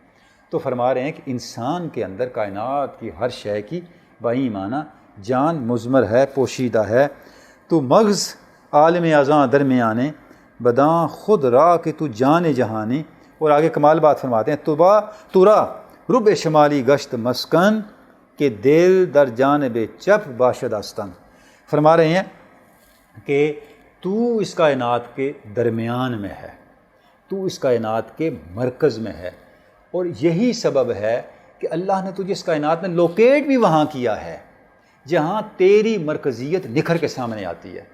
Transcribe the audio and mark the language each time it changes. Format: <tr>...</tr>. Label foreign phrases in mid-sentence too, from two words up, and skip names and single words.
<ur>تو فرما رہے ہیں کہ انسان کے اندر کائنات کی ہر شے کی بہی معنی جان مضمر ہے، پوشیدہ ہے۔</ur> <fa>تو مغز عالم ازاں درمیانے بداں خود را کہ تو جان جہانی۔</fa> <ur>اور آگے کمال بات فرماتے ہیں</ur> <fa>تورا رب شمالی گشت مسکن کہ دل در جانب چپ باشد استن۔</fa> <ur>فرما رہے ہیں کہ تو اس کائنات کے درمیان میں ہے، تو اس کائنات کے مرکز میں ہے، اور یہی سبب ہے کہ اللہ نے تجھے اس کائنات میں لوکیٹ بھی وہاں کیا ہے جہاں تیری مرکزیت نکھر کے سامنے آتی ہے۔</ur>